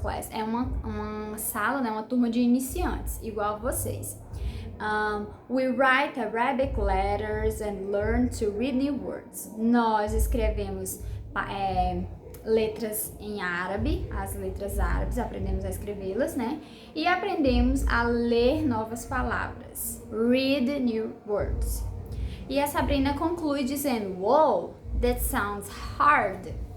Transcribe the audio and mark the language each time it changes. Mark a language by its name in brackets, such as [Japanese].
[Portuguese] É uma sala, né, uma turma de iniciantes, igual a vocês. [English] We write Arabic letters and learn to read new words. [Portuguese] Nós escrevemos letras em árabe, as letras árabes, aprendemos a escrevê-las, né? E aprendemos a ler novas palavras. [English] Read new words. [Portuguese] E a Sabrina conclui dizendo, [English] wow, that sounds hard.